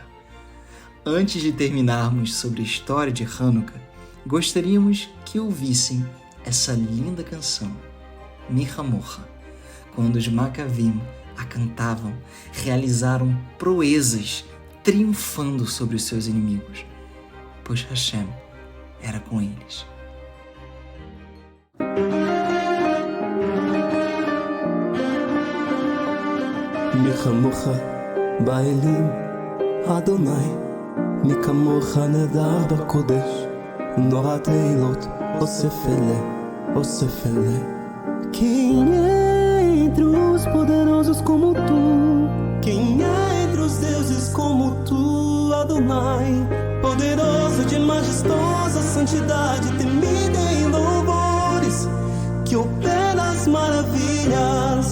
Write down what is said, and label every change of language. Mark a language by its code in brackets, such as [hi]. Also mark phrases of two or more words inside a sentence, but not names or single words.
[pt] Antes de terminarmos sobre a história de Hanukkah, gostaríamos que ouvissem essa linda canção, Mi Hamocha. Quando os Macavim a cantavam, realizaram proezas, triunfando sobre os seus inimigos, pois Hashem era com eles. [he] מי כמכה באלם אדני מי כמכה נאדר בקדש נורא תהלת עשה פלא. [pt] Quem é entre os poderosos como tu? Quem é entre os deuses como tu, Adonai? Poderoso de majestosa santidade, temido em louvores, que opera as maravilhas.